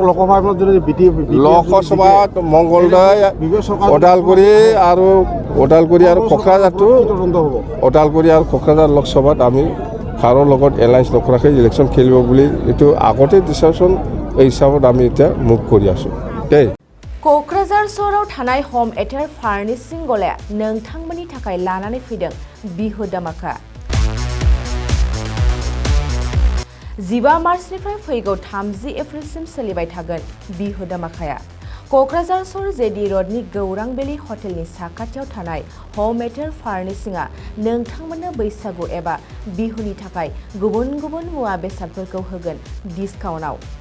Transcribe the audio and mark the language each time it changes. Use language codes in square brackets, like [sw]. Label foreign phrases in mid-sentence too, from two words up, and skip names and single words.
[as] লোকসভাত মংগলদৈ, ওদালগুৰি আৰু কোকৰাঝাৰ লোকসভাত আমি কাৰো লগত এলায়েন্স নকৰাকৈ ইলেকশ্যন খেলিব বুলি এইটো আগতে ডিচিশ্যন, এই হিচাপত আমি এতিয়া মুভ কৰি আছোঁ দেই। [brx] क'क्राझार सहराव थानाय हम एटेर फार्निशिं गलाया नोंथांमोननि थाखाय लानानै फैदों बिहु दामाका। 15 मार्चनिफ्राय फैगौ 30 एप्रिलसिम सोलिबाय थागोन बिहु दामाकाया। क'क्राझार सहर जेडी रडनि गौरां बेली हटेलनि साखाथियाव थानाय हम एटेर फार्निशिंआ नोंथांमोननो बैसागु एबा बिहुनि थाखाय गुबुन गुबुन मुवा बेसादफोरखौ होगोन डिसकाउन्टआव।